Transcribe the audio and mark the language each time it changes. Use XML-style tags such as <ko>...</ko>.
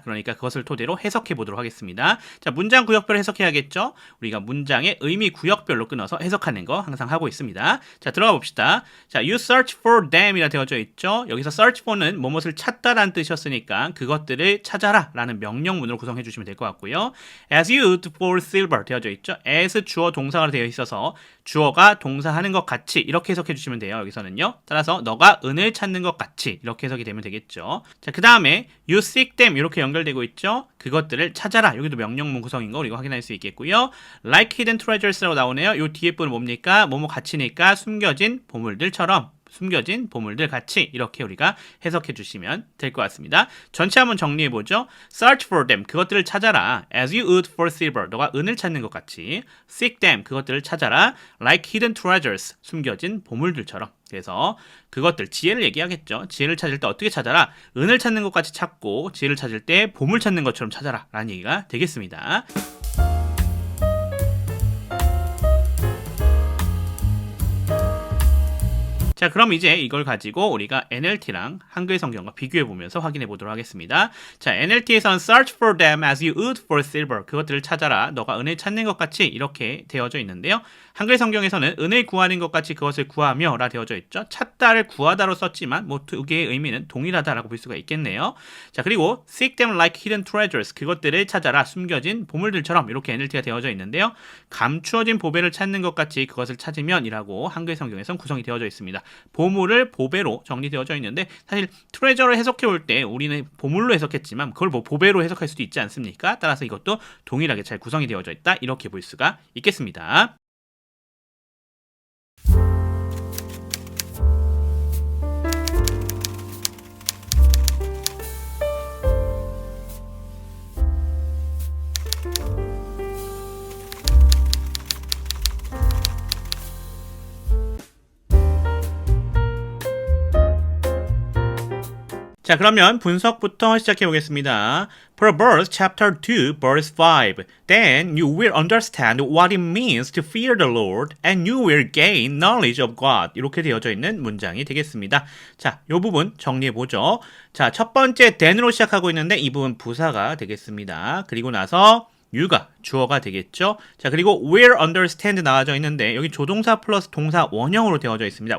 <ko>그러니까 그것을 토대로 해석해 보도록 하겠습니다. 자, 문장 구역별로 해석해야겠죠. 우리가 문장의 의미 구역별로 끊어서 해석하는 거 항상 하고 있습니다. 자, 들어가 봅시다. 자, you search for them 이라 되어져 있죠. 여기서 search for는 무엇을 찾다라는 뜻이었으니까 그것들을 찾아라 라는 명령문으로 구성해 주시면 될 것 같고요.</ko> <en>as you for silver</en> <ko>되어져 있죠. as 주어 동사가 되어 있어서 주어가 동사하는 것 같이 이렇게 해석해 주시면 돼요. 여기서는요. 따라서 너가 은을 찾는 것 같이 이렇게 해석이 되면 되겠죠. 자, 그 다음에</ko> <en>you seek them</en> <ko>이렇게 연결되고 있죠. 그것들을 찾아라. 여기도 명령문 구성인 거 우리가 확인할 수 있겠고요.</ko> <en>like hidden treasures라고</en> <ko>나오네요. 요 뒤에 부분 뭡니까? 뭐뭐 가치니까 숨겨진 보물들처럼 숨겨진 보물들 같이 이렇게 우리가 해석해 주시면 될 것 같습니다. 전체 한번 정리해 보죠.</ko> <en>Search for them</en> <ko>그것들을 찾아라.</ko> <en>As you would for silver</en> <ko>너가 은을 찾는 것 같이.</ko> <en>Seek them</en> <ko>그것들을 찾아라.</ko> <en>Like hidden treasures</en> <ko>숨겨진 보물들처럼. 그래서 그것들 지혜를 얘기하겠죠. 지혜를 찾을 때 어떻게 찾아라? 은을 찾는 것 같이 찾고 지혜를 찾을 때 보물 찾는 것처럼 찾아라 라는 얘기가 되겠습니다. 자, 그럼 이제 이걸 가지고 우리가 NLT랑 한글 성경과 비교해 보면서 확인해 보도록 하겠습니다. 자, NLT에서는</ko> <en>search for them as you would for silver.</en> <ko>그것들을 찾아라. 너가 은을 찾는 것 같이 이렇게 되어져 있는데요. 한글 성경에서는 은을 구하는 것 같이 그것을 구하며 라 되어져 있죠. 찾다를 구하다로 썼지만 뭐 두 개의 의미는 동일하다라고 볼 수가 있겠네요. 자, 그리고</ko> <en>seek them like hidden treasures.</en> <ko>그것들을 찾아라. 숨겨진 보물들처럼 이렇게 NLT가 되어져 있는데요. 감추어진 보배를 찾는 것 같이 그것을 찾으면 이라고 한글 성경에서는 구성이 되어져 있습니다. 보물을 보배로 정리되어져 있는데 사실 트레저를 해석해 올 때 우리는 보물로 해석했지만 그걸 뭐 보배로 해석할 수도 있지 않습니까? 따라서 이것도 동일하게 잘 구성이 되어져 있다 이렇게 볼 수가 있겠습니다. 자, 그러면 분석부터 시작해 보겠습니다.</ko> <en>Proverbs chapter 2 verse 5. Then you will understand what it means to fear the Lord and you will gain knowledge of God.</en> <ko>이렇게 되어져 있는 문장이 되겠습니다. 자, 이 부분 정리해 보죠. 자, 첫 번째 then으로 시작하고 있는데 이 부분 부사가 되겠습니다. 그리고 나서 you가 주어가 되겠죠. 자, 그리고</ko> <en>will understand</en> <ko>나와져 있는데 여기 조동사 플러스 동사 원형으로 되어져 있습니다.</ko>